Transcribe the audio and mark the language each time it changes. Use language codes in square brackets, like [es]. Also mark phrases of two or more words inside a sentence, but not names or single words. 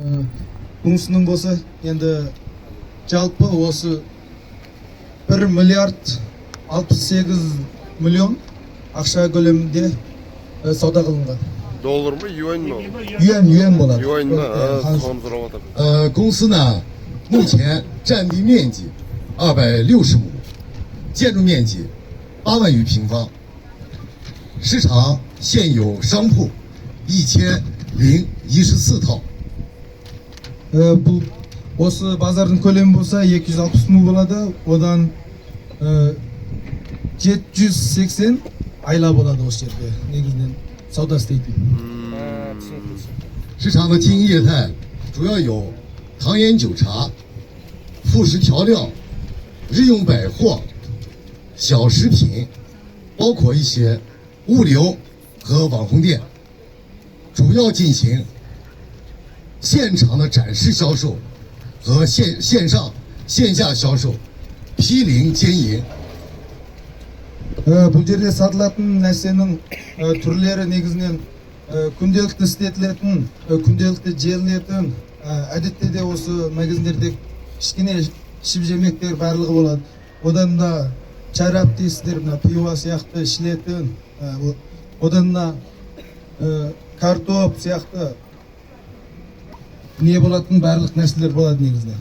[kk] Bunun болса, енді жалпы осы 1 миллиард 68 миллион ақша көлемінде сауда қылынған. [tr] Доллар mı, yuan mı? [kk] Yuan болады. [tr] Yuan mı? Tamam, soramadım. [zh] 公司呢，目前占地面积260亩，建筑面积8万余平方，市场现有商铺1014套。 [kk] бұл осы базардың көлемі болса 260 мың болады, одан 780 айла болады осы жерде негізінен сауда істейтін. [zh] 市场的经营业态主要有糖盐酒茶、副食调料、日用百货、小食品，包括一些物流和网红店，主要进行现场的展示销售和线上线下销售，批零兼营。 [kk] бұл жерде сатылатын нәрсенің түрлері негізінен күнделікті істетілетін, күнделікті желінетін, әдетте де осы магазиндерде кішкене ішіп-жемектер барлығы болады. Одан да шарап дейсіздер, пиво сияқты ішілетін, одан да картоп сияқты не болатын барлық нәрселер болады негізінен.